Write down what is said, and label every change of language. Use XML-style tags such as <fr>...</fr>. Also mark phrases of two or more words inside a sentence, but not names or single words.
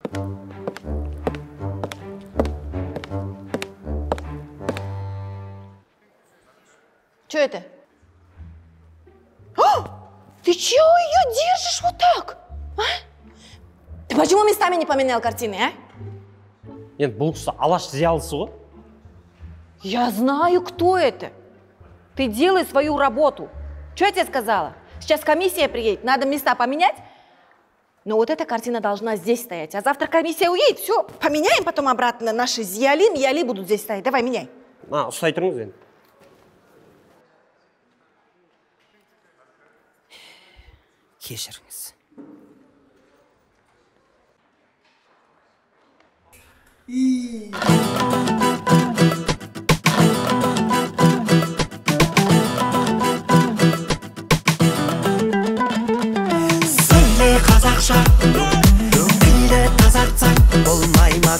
<ru>Что это? Ты чего ее держишь вот так? А? Ты почему местами не поменял картины, а?</ru> <kk>Енді бұл кісі алаш зиялысы ғой.</kk> <ru>Я знаю, кто это. Ты делай свою работу. Что я тебе сказала? Сейчас комиссия приедет, надо места поменять. Но вот эта картина должна здесь стоять. А завтра комиссия уедет, все, поменяем потом обратно. Наши Зияли, Мияли будут здесь стоять. Давай, меняй.</ru> <kk>Ұстай тұрыңыз енді. Кешіріңіз. Сөйле қазақша, тілді тазартсаң болмай ма?</kk>